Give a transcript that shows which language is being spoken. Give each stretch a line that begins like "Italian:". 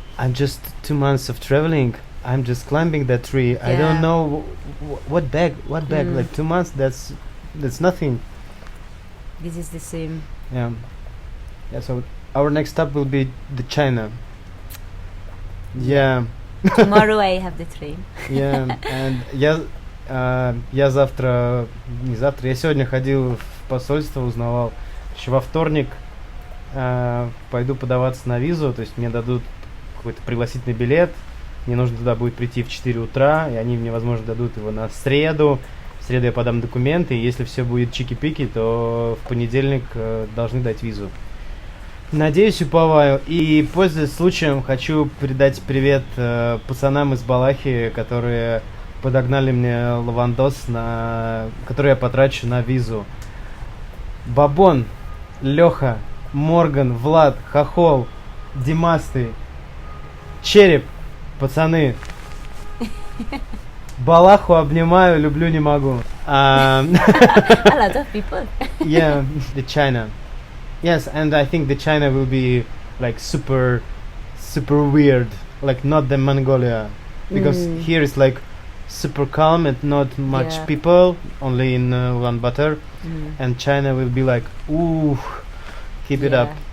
English: I'm just 2 months of traveling. I'm just climbing that tree. I don't Yeah. know what bag. Like 2 months. That's nothing. This is the same. Yeah. Yeah. So our next stop will be the China. Yeah. Tomorrow I have the train. Yeah.
Russian: And я завтра, не завтра, я сегодня ходил в посольство, узнавал, еще во вторник пойду подаваться на визу, то есть мне дадут какой-то пригласительный билет, мне нужно туда будет прийти в 4 утра, и они мне, возможно, дадут его на среду. В среду я подам документы, и если все будет чики-пики, то в понедельник должны дать визу. Надеюсь, уповаю. И, пользуясь случаем, хочу передать привет пацанам из Балахи, которые подогнали мне лавандос, который я потрачу на визу. Бабон, Леха, Морган, Влад, Хохол, Димастый, Череп, пацаны. Балаху обнимаю, люблю, не могу.
English: A lot of people. Yeah, the China. Yes, and I think the China will be like super weird, like not the Mongolia, because here is like super calm and not much people, only in Ulan-Bator, and China will be like, ooh, keep it up.